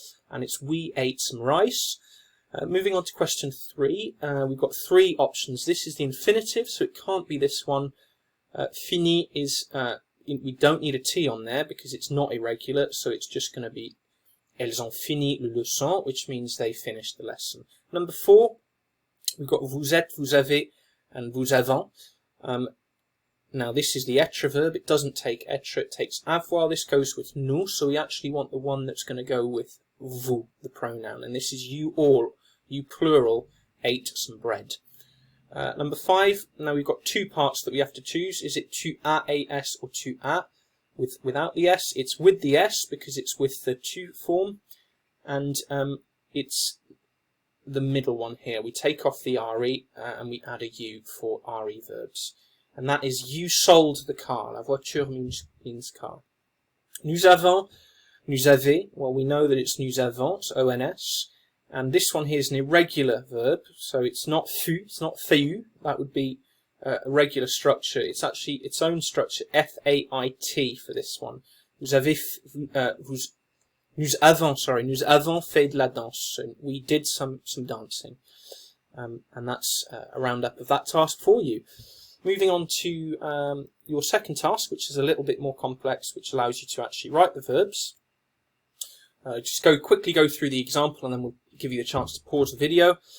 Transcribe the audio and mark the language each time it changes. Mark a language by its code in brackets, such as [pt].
[en] And it's we ate some rice. Moving on to question 3, we've got 3 options. This is the infinitive, so it can't be this one. Fini is, we don't need a T on there because it's not irregular, so it's just going to be [fr] elles ont fini le leçon, [en] which means they finished the lesson. Number 4, we've got [fr] vous êtes, vous avez, [en] and [fr] vous avons. [en] Now this is the être verb. It doesn't take être, it takes avoir. This goes with nous, so we actually want the one that's going to go with vous, the pronoun. And this is you all. You plural ate some bread. Number 5, now we've got 2 parts that we have to choose. Is it tu as a s or tu as without the s? It's with the s because it's with the tu form, and it's the middle one here. We take off the re and we add a u for re verbs, and that is you sold the car. La voiture means car. [fr] Nous avons, nous avez. [en] Well, we know that it's nous avons, so ons. And this one here is an irregular verb, so it's not fut, it's not fait. That would be a regular structure. It's actually its own structure, F-A-I-T for this one. [fr] Nous avons fait de la danse. [en] So we did some dancing. And that's a roundup of that task for you. Moving on to your second task, which is a little bit more complex, which allows you to actually write the verbs. Just quickly go through the example, and then we'll give you a chance to pause the video.